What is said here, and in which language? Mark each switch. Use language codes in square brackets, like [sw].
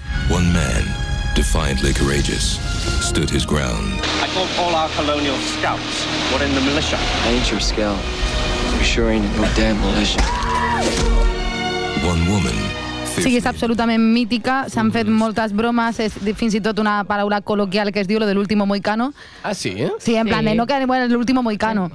[en] One man, defiantly courageous, stood his ground. I thought all our colonial scouts were in the militia. I ain't your scout. I'm sure ain't no damn militia. One woman. [ca] Sí, és absolutament mítica, s'han fet moltes bromes, és fins i tot una paraula col·loquial que es diu lo de l'último mohicano. Ah, sí? Sí, en plan, no quedarem en l'último mohicano.